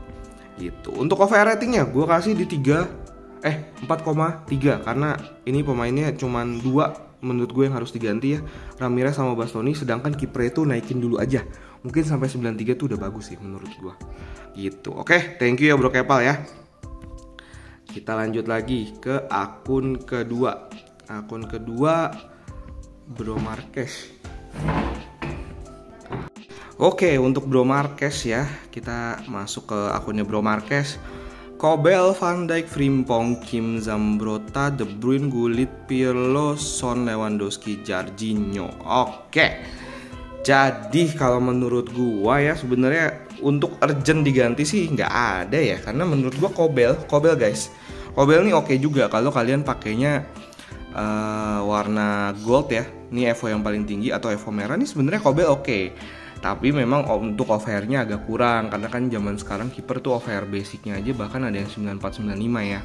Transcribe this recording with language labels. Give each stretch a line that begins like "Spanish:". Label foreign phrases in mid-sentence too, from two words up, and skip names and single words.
Indonesian: Gitu. Untuk OVR ratingnya gua kasih di 4,3 karena ini pemainnya cuman 2 menurut gue yang harus diganti ya, Ramirez sama Bastoni, sedangkan kiper itu naikin dulu aja. Mungkin sampai 93 tuh udah bagus sih menurut gua. Gitu. Oke,
English: thank you
Indonesian: ya Bro Kepal ya. Kita lanjut lagi ke akun kedua. Akun kedua Bro Marquez. Oke, untuk Bro Marquez ya, kita masuk ke akunnya Bro Marquez. Kobel, Van Dijk, Frimpong, Kim, Zambrotta, De Bruyne, Gullit, Pirlo, Son, Lewandowski, Jorginho. Oke. Jadi kalau menurut gua ya sebenarnya untuk urgent diganti sih nggak ada ya, karena menurut gua Kobel guys. Kobel nih oke juga kalau kalian pakainya warna gold ya. Ini Evo yang paling tinggi atau Evo merah nih sebenarnya Kobel oke. Tapi memang untuk off-air-nya agak kurang, karena kan zaman sekarang kiper tuh off-air basicnya aja bahkan ada yang 9495 ya.